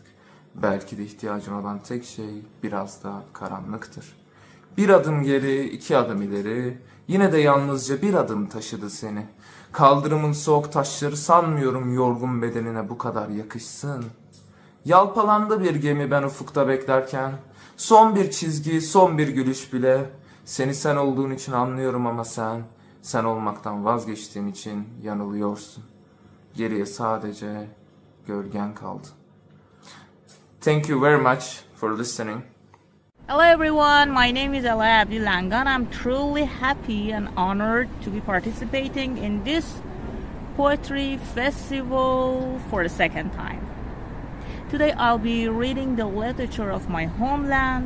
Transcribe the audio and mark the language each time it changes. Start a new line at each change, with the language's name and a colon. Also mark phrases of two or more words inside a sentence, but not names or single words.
Turkish: Belki de ihtiyacın olan tek şey biraz da karanlıktır. Bir adım geri, iki adım ileri, yine de yalnızca bir adım taşıdı seni. Kaldırımın soğuk taşları sanmıyorum yorgun bedenine bu kadar yakışsın. Yalpalandı bir gemi ben ufukta beklerken, Son bir çizgi, son bir gülüş bile. Seni sen olduğun için anlıyorum ama sen olmaktan vazgeçtiğin için yanılıyorsun. Geriye sadece gölgen kaldı.
English: Thank you very much for listening. Hello everyone, my name is Alaya Abdilangan. I'm truly happy and honored to be participating in this poetry festival for the second time. Today I'll be reading the literature of my homeland.